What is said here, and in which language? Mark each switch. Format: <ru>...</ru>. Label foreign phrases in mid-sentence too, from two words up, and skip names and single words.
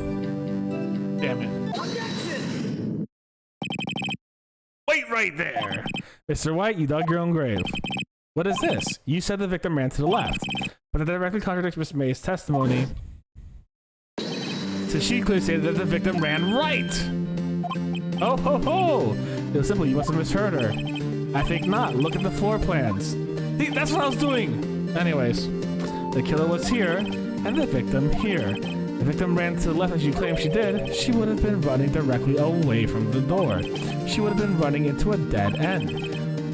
<en>Damn it. Wait right there. Mr. White, you dug your own grave. What is this? You said the victim ran to the left, but it directly contradicts Miss May's testimony. So she clearly stated that the victim ran right. Oh ho ho! It was simple, you must have misheard her. I think not. Look at the floor plans. See, that's what I was doing! Anyways, the killer was here, and the victim here. The victim ran to the left as you claim she did. She would have been running directly away from the door. She would have been running into a dead end.</en>